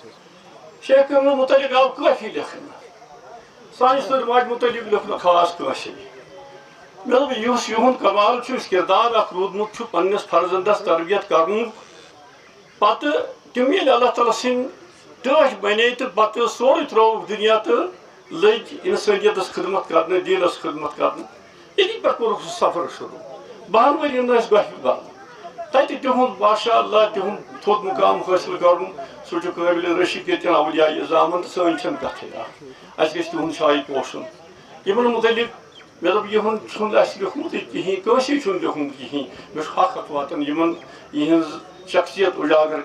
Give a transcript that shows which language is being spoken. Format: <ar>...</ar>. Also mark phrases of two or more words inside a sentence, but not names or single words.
<ks>شیخ کاملن متعلق آو کافی لکھنہ, سانہ صدر ماج متعلق لکھنہ خاص کاشی. مطلب اس یہند کمال کردار اخ رودمت پنس فرزندس تربیت کرن, پتہ تم یل اللہ تعالیٰ سن ٹاش بنے تو پتہ سورے تروک دنیا تو لگ انسانیت خدمت کرنے, دینس خدمت کرنے. یعنی پہ کورک سہ سفر شروع. 12 ورین گہ بند, تتہ تہد</ks> <ar>ماشاء اللہ</ar> <ks>تہد تھوٚد مقام حٲصِل کرُن سُہ چھُ قٲبلِ رشک ییٚتٮ۪ن اولیاء اعظامن تہٕ سٲنۍ چھنہٕ کتھٕے اَسہِ گژھِ تِہُنٛد شایہِ پوشُن یِمن متعلق مےٚ دوٚپ یِہُنٛد چھُنہٕ اَسہِ لیوٗکھمُتٕے کِہیٖنۍ کٲنٛسے چھُنہٕ لیوٗکھمُت کِہیٖنۍ مےٚ چھُ حق واتان یِمن یِہٕنٛز شخصیت اُجاگر</ks>